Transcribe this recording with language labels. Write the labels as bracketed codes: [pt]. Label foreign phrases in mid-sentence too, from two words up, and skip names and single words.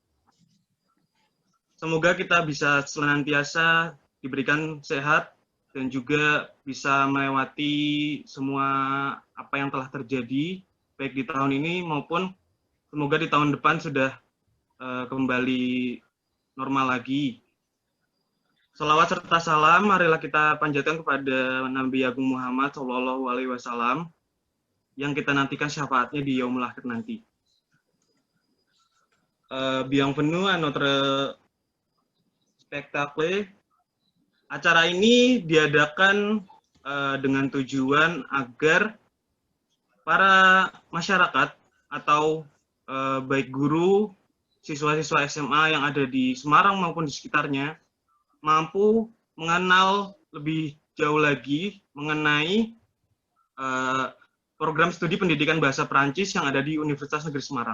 [id] Semoga kita bisa senantiasa diberikan sehat dan juga bisa melewati semua apa yang telah terjadi baik di tahun ini maupun semoga di tahun depan sudah kembali normal lagi. Salawat serta salam marilah kita panjatkan kepada Nabi Agung Muhammad SAW yang kita nantikan syafaatnya di [ar] يوم الآخر [id] nanti. [fr] Bienvenue à notre spectacle. [id] Acara ini diadakan dengan tujuan agar para masyarakat atau baik guru, siswa-siswa SMA yang ada di Semarang maupun di sekitarnya mampu mengenal lebih jauh lagi mengenai program studi pendidikan bahasa Perancis yang ada di Universitas Negeri Semarang.